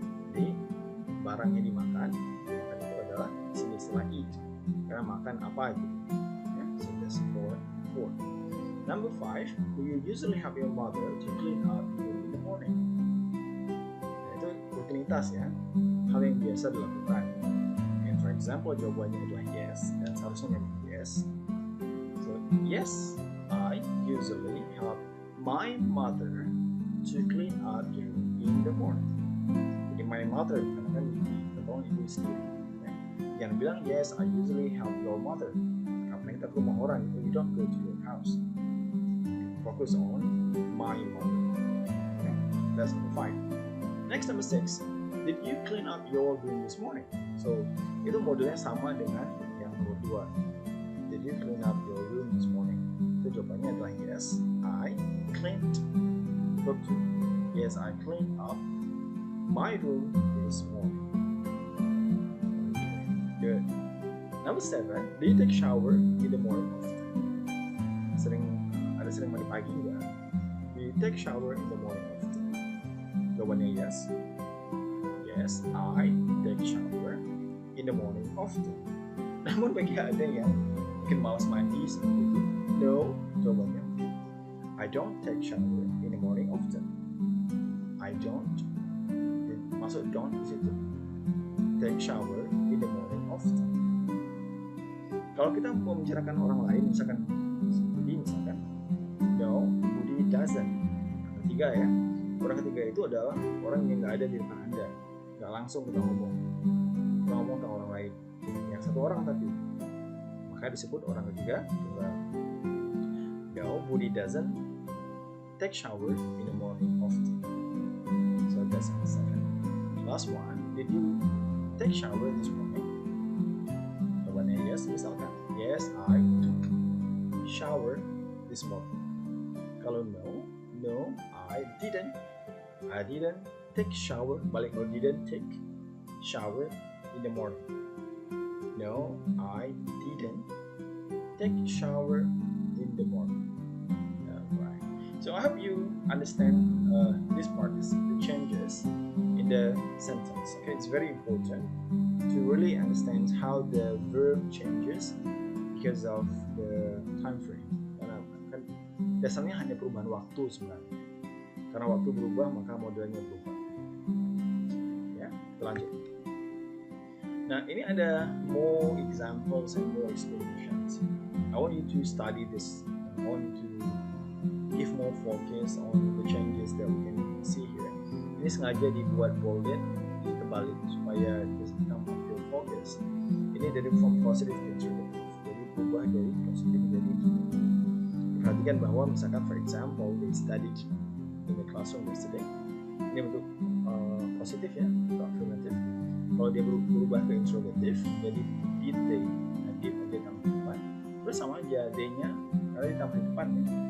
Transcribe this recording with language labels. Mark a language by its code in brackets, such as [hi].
[id] Jadi barang yang dimakan itu adalah di sini istilah eat, karena makan apa gitu. [en] Yeah, so that's for 4. Number 5, do you usually help your mother to clean up in the morning? [id] Nah, itu rutinitas ya, hal yang biasa dilakukan. [en] And for example, [id] jawabannya adalah yes, dan seharusnya memang yes. So [en] Yes, I usually help my mother to clean up the room in the morning. [id] Jadi [en] my mother [id] karena kan ditolong ibu sendiri. Jangan bilang [en] yes, I usually help your mother. [id] Karena kita ke rumah orang, [en] you don't go to your house. Focus on my mother. Okay? That's number 5. Next, number 6. Did you clean up your room this morning? [id] So itu modelnya sama dengan yang nomor 2. [en] Did you clean up your room this morning? So [id] jawabannya adalah [en] yes, I cleaned. Verb 2. Yes, I cleaned up my room this morning. Good. Number 7. Do you take shower in the morning often? [id] Sering mandi pagi nggak? [en] Do you take shower in the morning often? [id] Jawabannya [en] yes. Yes, I take shower in the morning often. [id] Namun bagi ada yang mungkin malas mandi seperti itu, [en] no, jawabannya I don't take shower in the morning often. I don't. [id] Maksud don't di situ. [en] Take shower in the morning often. [id] Kalau kita mau membicarakan orang lain, misalkan Budi, [en] no, Budi doesn't. [id] Ketiga ya. Orang ketiga itu adalah orang yang nggak ada di depan Anda. Nggak langsung kita ngomong ke orang lain, yang satu orang tapi, maka disebut orang ketiga tunggal. [en] No, Budi doesn't take shower in the morning often. So that's the second. Last one, did you take shower this morning? [id] Jawabannya [en] yes, [id] misalkan [en] yes, I took shower this morning. [id] Kalau [en] no, I didn't take shower. [id] Balik kalau [en] didn't take shower in the morning. No, I didn't take shower in the morning. Right. So I hope you understand this part, the changes in the sentence. Okay, it's very important to really understand how the verb changes because of the time frame. [id] Karena kan dasarnya hanya perubahan waktu sebenarnya. Karena waktu berubah maka modelnya berubah. Ya, kita lanjut. Nah, ini ada [en] more examples and more explanations. I want you to study this. I want you to give more focus on the changes that we can see here. [id] Ini sengaja dibuat bolded, ditebalin supaya kita [en] feel focus. [id] Ini dari [en] from positive to interrogative. [id] Jadi berubah dari positif menjadi interrogative. Perhatikan bahwa misalkan [en] for example they studied in the classroom yesterday. [id] Ini bentuk positif ya, atau affirmative. Kalau dia berubah ke interrogative jadi [en] did they. [id] Nah, did tambah depan. Terus sama aja they-nya karena ditambah di depan ya.